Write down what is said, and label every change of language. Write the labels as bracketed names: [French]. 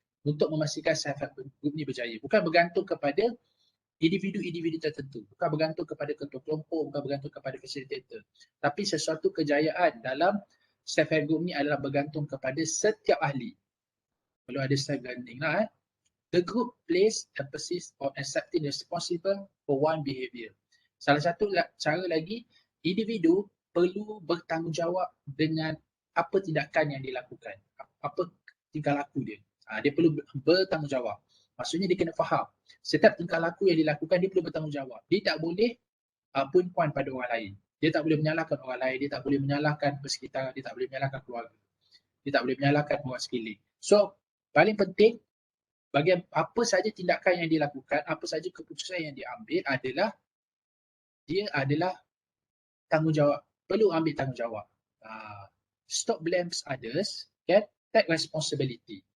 [Malay] untuk memastikan self-help group ni berjaya. Bukan bergantung kepada individu-individu tertentu, bukan bergantung kepada ketua kelompok, bukan bergantung kepada facilitator. Tapi sesuatu kejayaan dalam self-help group ni adalah bergantung kepada setiap ahli. Perlu ada self-branding lah. [English] The group plays emphasis on accepting responsible for one behavior. [Malay] Salah satu cara lagi, individu perlu bertanggungjawab dengan apa tindakan yang dilakukan, apa tingkah laku dia. Dia perlu bertanggungjawab. Maksudnya dia kena faham setiap tingkah laku yang dilakukan dia perlu bertanggungjawab. Dia tak boleh point pada orang lain. Dia tak boleh menyalahkan orang lain, dia tak boleh menyalahkan persekitaran, dia tak boleh menyalahkan keluarga. Dia tak boleh menyalahkan orang sekeliling. So, paling penting bagi apa saja tindakan yang dilakukan, apa saja keputusan yang diambil adalah dia adalah tanggungjawab, perlu ambil tanggungjawab. [English] Stop blames others, take responsibility.